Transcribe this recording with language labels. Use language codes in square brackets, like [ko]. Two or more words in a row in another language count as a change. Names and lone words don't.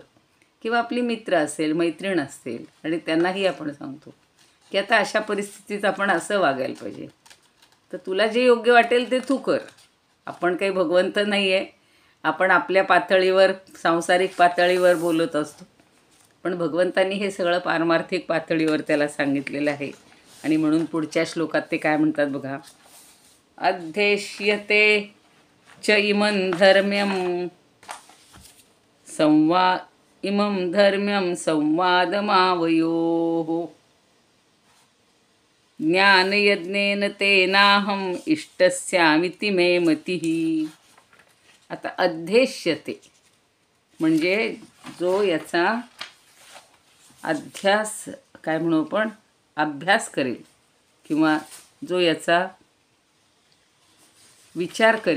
[mr] किंवा आपली मित्र असेल, मैत्रीण असतील आणि त्यांनाही आपण सांगतो की आता अशा परिस्थितीत आपण असं वागायला पाहिजे, तर तुला जे योग्य वाटेल ते तू कर। आपण काही भगवंत नाही आहे, आपण आपल्या पातळीवर सांसारिक पातळीवर बोलत असतो, पण भगवंतांनी हे सगळं पारमार्थिक पातळीवर त्याला सांगितलेलं आहे। आणि म्हणून पुढच्या श्लोकात ते काय म्हणतात बघा, [sa] अध्येष्यते च इमं धर्म्यं संवादमावयोः ज्ञानयज्ञेन तेनाहम् इष्टस्यामिति मे मतिः। [mr] आता अध्येष्यते म्हणजे जो याचा अध्यास काय म्हणू आपण, अभ्यास करेल किंवा जो याचा विचार करेल।